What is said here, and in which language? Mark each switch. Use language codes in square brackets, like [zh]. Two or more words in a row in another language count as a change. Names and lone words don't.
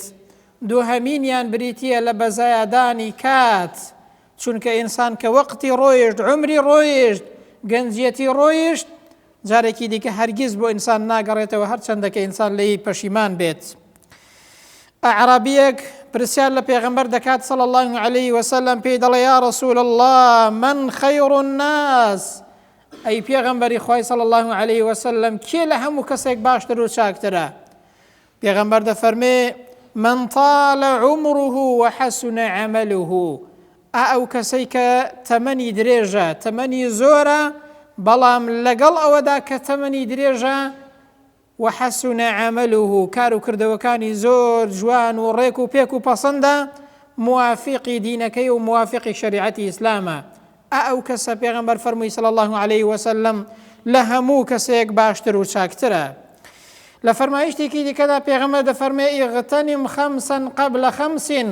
[ckb] دووهەمینیان بریتیە لە بەزایادانی کات، چونکە ئینسان کە وەقتی ڕۆیشت، عمری ڕۆیشت، گەنجێتی ڕۆیشت، جارێکی دیکە هەرگیز بۆ ئینسان ناگەڕێتەوە، هەرچەندە کە ئینسان لێی پەشیمان بێت. ئەعرابیەک پرسیار لە پێغەمبەر دەکات [ar] صلی الله علیه وسلم، [ckb] پێی دەڵێ: [ar] یا رسول الله، من خیر الناس. [ckb] ئەی پێغەمبەری خوای [ar] صلی الله علیه وسلم، [ckb] کێ لە هەموو کەسێک باشتر و چاکترە؟ پێغەمبەر دەفەرمێ: [ar] من طال عمره وحسن عمله. [ckb] ئەو کەسەی کە تەمەنی درێژە، تەمەنی زۆرە، بەڵام لەگەڵ ئەوەدا کە تەمەنی درێژە، [ar] وحسن عمله، [ckb] کار و کردەوەکانی زۆر جوان و ڕێک و پێک و پەسەندە، موافقی دینەکەی و موافقی شریعەتی ئیسلامە. ئەو کەسە پێغەمبەر فەرمووی [ar] صلی الله علیه وسلم [ckb] لە هەموو کەسێک باشتر و چاکترە. لە فەرمایشتێکی دیکەدا پێغەمبەر دەفەرمێ: [ar] ئیغتەنم خەمسەن قەبلە خەمسین.